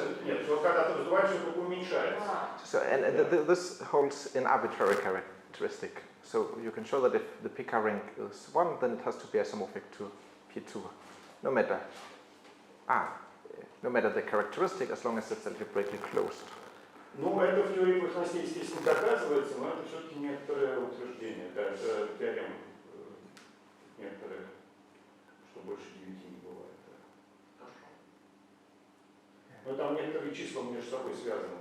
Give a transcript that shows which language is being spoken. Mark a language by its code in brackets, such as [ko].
[ru] Нет, все, когда ты раздуваешь, все только уменьшается. [en] So, and this holds an arbitrary characteristic. So you can show that if the pk rank is 1, then it has to be isomorphic to P2, no matter the characteristic, as long as it's algebraically closed. [ru] Ну, это в теории поверхностей, естественно, доказывается, но это все-таки некоторое утверждение, это теорема некоторое, что больше 9 не бывает. Но там некоторые числа между собой связаны.